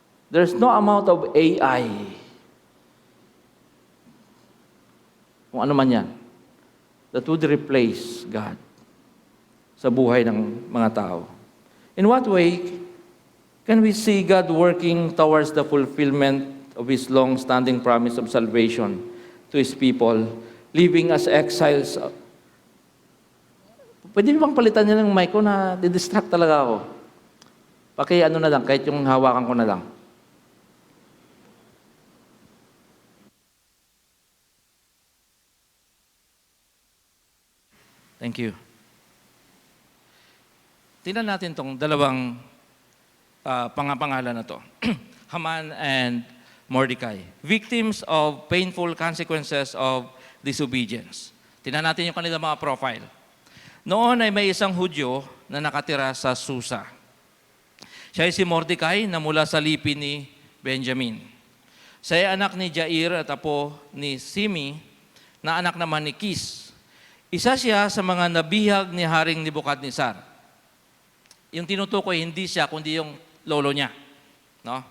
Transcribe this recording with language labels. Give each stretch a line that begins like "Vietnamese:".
English: There's no amount of AI,
Filipino: kung ano man yan,
English: that would replace God
Filipino: sa buhay ng mga tao.
English: In what way can we see God working towards the fulfillment of His long-standing promise of salvation to His people, living as exiles?
Filipino: Pwede bang palitan niya ng mic ko na didistract talaga ako? Ano na lang, kahit yung hawakan ko na lang.
English: Thank you.
Filipino: Tingnan natin tong dalawang pangapangalan na to.
English: Haman and Mordecai. Victims of painful consequences of disobedience.
Filipino: Tingnan natin yung kanilang mga profile. Noon ay may isang Hudyo na nakatira sa Susa. Siya ay si Mordecai na mula sa lipi ni Benjamin. Siya ay anak ni Jair at apo ni Simi na anak naman ni Kis. Isa siya sa mga nabihag ni Haring Nebukadnezar. Yung tinutukoy, hindi siya, kundi yung lolo niya. No?